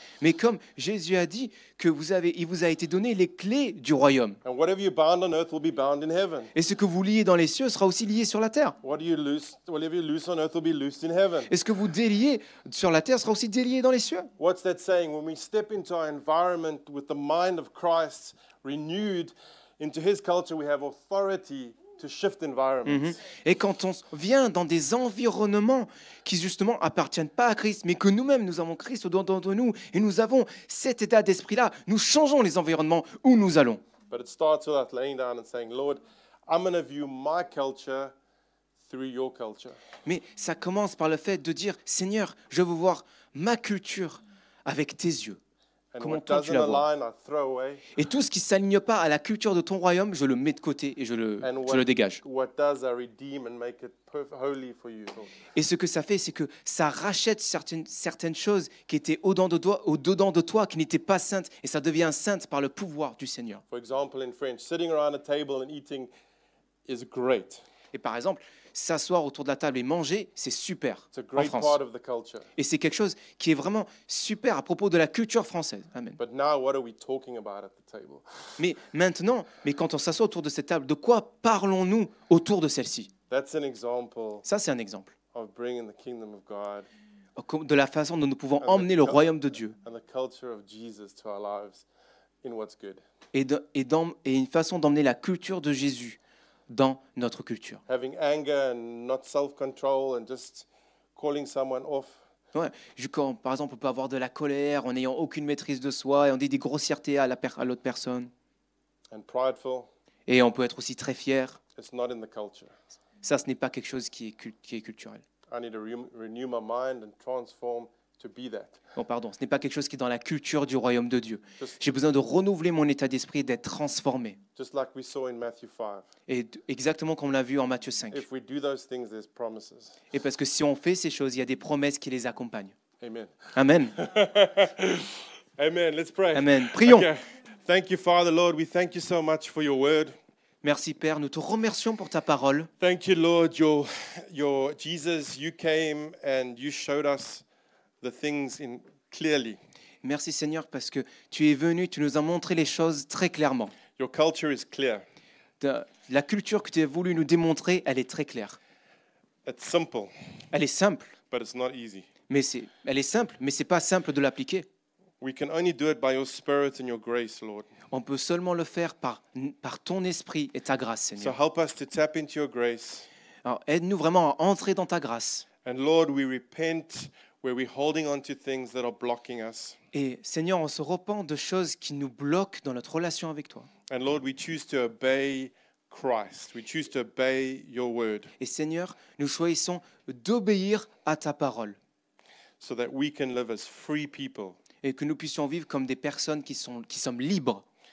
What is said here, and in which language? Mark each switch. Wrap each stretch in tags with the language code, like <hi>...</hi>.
<fr>Mais comme Jésus a dit que il vous a été donné les clés du royaume.</fr> <en>And whatever you bound on earth will be bound in heaven.</en> <fr>Et ce que vous liez dans les cieux sera aussi lié sur la terre.</fr> <en>Whatever you loose on earth will be loosed in heaven.</en> <fr>Et ce que vous déliez sur la terre sera aussi délié dans les cieux.</fr> <en>What's that saying? When we step into our environment with the mind of Christ renewed into his culture, we have authority to shift environments.</en> <fr>Et quand on vient dans des environnements qui justement appartiennent pas à Christ, mais que nous-mêmes, nous avons Christ au-dedans de nous, et nous avons cet état d'esprit-là, nous changeons les environnements où nous allons.</fr> <en>But it starts with us laying down and saying, Lord, I'm going to view my culture through your culture.</en> <fr>Mais ça commence par le fait de dire, Seigneur, je veux voir ma culture avec tes yeux.</fr> <en>And</en> <fr>Comment</fr> <en>what</en> <fr>toi tu</fr> <en>doesn't</en> <fr>la vois.</fr> <en>align, I throw away.</en> <fr>Et tout ce qui ne s'aligne pas à la culture de ton royaume, je le mets de côté et je le dégage.</fr> <en>What does, I redeem and make it holy for you, Lord.</en> <fr>Et ce que ça fait, c'est que ça rachète certaines choses qui étaient au-dedans de toi, qui n'étaient pas saintes, et ça devient sainte par le pouvoir du Seigneur.</fr> <en>For example, in French, sitting around a table and eating is great.</en> <fr>Et par exemple, s'asseoir autour de la table et manger, c'est super</fr> <en>It's a</en> <fr>en</fr> <en>great</en> <fr>France.</fr> <en>part of the culture.</en> <fr>Et c'est quelque chose qui est vraiment super à propos de la culture française.</fr> <en>Amen. But now, what are we talking about at the table?</en> <fr>Mais maintenant, quand on s'assoit autour de cette table, de quoi parlons-nous autour de celle-ci?</fr> <en>That's an example</en> <fr>Ça, c'est un exemple</fr> <en>of bringing the kingdom of God</en> <fr>de la façon dont nous pouvons emmener le royaume de Dieu</fr> <en>and the culture of Jesus to our lives in what's good.</en> <fr>et une façon d'emmener la culture de Jésus dans notre culture.</fr> <en>Having anger and not self-control and just calling someone off.</en> <fr>Ouais, quand, par exemple, on peut avoir de la colère en n'ayant aucune maîtrise de soi et on dit des grossièretés à l'autre personne.</fr> <en>And prideful,</en> <fr>Et on peut être aussi très fier.</fr> <en>it's not in the culture.</en> <fr>Ça, ce n'est pas quelque chose qui est culturel.</fr> <en>I need to renew my mind and transform to be that.</en> <fr>Bon, pardon, ce n'est pas quelque chose qui est dans la culture du royaume de Dieu.</fr> <en>Just,</en> <fr>J'ai besoin de renouveler mon état d'esprit et d'être transformé.</fr> <en>just like we saw in Matthew 5.</en> <fr>Et exactement comme on l'a vu en Matthieu 5.</fr> <en>If we do those things, there's promises.</en> <fr>Et parce que si on fait ces choses, il y a des promesses qui les accompagnent.</fr> <en>Amen.</en> <fr>Amen.</fr> <en>Amen. Let's pray.</en> <fr>Amen. Prions.</fr> <en>Okay. Thank you, Father, Lord. We thank you so much for your word.</en> <fr>Merci Père, nous te remercions pour ta parole.</fr> <en>Thank you, Lord. Your Jesus, you came and you showed us the things clearly.</en> <fr>Merci Seigneur parce que tu es venu, tu nous as montré les choses très clairement.</fr> <en>Your culture is clear.</en> <fr>La culture que tu as voulu nous démontrer, elle est très claire.</fr> <en>It's simple,</en> <fr>Elle est simple,</fr> <en>but it's not easy.</en> <fr>elle est simple, mais c'est pas simple de l'appliquer.</fr> <en>We can only do it by your Spirit and your grace, Lord.</en> <fr>On peut seulement le faire par ton esprit et ta grâce,</fr> <en>So</en> <fr>Seigneur.</fr> <en>help us to tap into your grace.</en> <fr>Alors aide-nous vraiment à entrer dans ta grâce.</fr> <en>And Lord, we repent where we're holding on to things that are blocking us.</en> <fr>Et Seigneur, on se repent de choses qui nous bloquent dans notre relation avec toi.</fr> <en>And Lord, we choose to obey Christ. We choose to obey your word</en> <fr>Et Seigneur, nous choisissons d'obéir à ta parole</fr> <en>so that we can live as free people.</en> <fr>et que nous puissions vivre comme des personnes qui sommes libres</fr>